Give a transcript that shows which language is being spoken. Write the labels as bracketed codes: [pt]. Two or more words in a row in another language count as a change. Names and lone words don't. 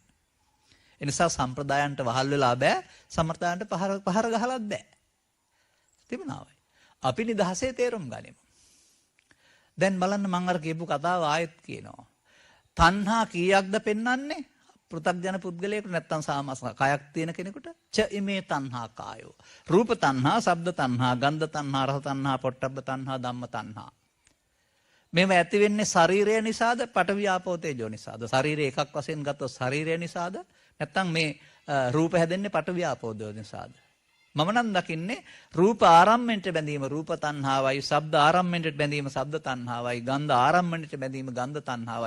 [si] ඒ නිසා සම්ප්‍රදායන්ට වහල් වෙලා බෑ, සම්ප්‍රදායන්ට පහර ගහලත් බෑ. තිබුණාවයි. අපි නිදහසේ තේරුම් ගනිමු. දැන් බලන්න මම අර කියපු කතාව ආයෙත් කියනවා. තණ්හා කීයක්ද පෙන්වන්නේ? පෘථග්ජන පුද්ගලයෙකුට නැත්තම් සාමස කයක් තියෙන කෙනෙකුට [pi] ච ඉමේ තණ්හා කායෝ. [si] රූප තණ්හා, ශබ්ද තණ්හා, ගන්ධ තණ්හා, රස තණ්හා, පොට්ටබ්බ තණ්හා, ධම්ම තණ්හා. මේව ඇති වෙන්නේ ශරීරය නිසාද, පඨවි ආපෝ තේජෝ නිසාද? ශරීරය එකක් වශයෙන් ගත්තොත් ශරීරය නිසාද? නැත්තම් මේ රූප හැදෙන්නේ පඨවි ආපෝ තේජෝ නිසාද? මම නම් දකින්නේ රූප ආරම්මණයට බැඳීම රූප තණ්හාවයි, ශබ්ද ආරම්මණයට බැඳීම ශබ්ද තණ්හාවයි, ගන්ධ ආරම්මණයට බැඳීම ගන්ධ තණ්හාවයි.